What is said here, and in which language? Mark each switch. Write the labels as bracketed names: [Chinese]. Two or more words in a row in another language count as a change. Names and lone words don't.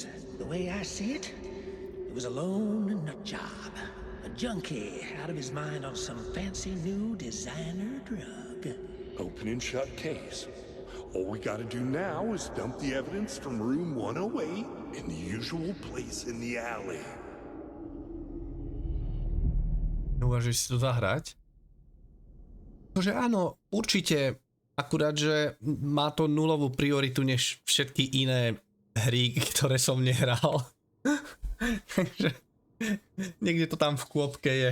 [English] The way I see it, it was a lone nut job. A junkie out of his mind on some fancy new designer drug. Open and shut case. All we gotta do now is dump the evidence from room 108 in the usual place in the alley. [Slovak] Uvažuješ si to zahrať?Tože áno, určite, akurát, že má to nulovú prioritu než všetky iné hry, ktoré som nehral. Takže niekde to tam v kôpke je.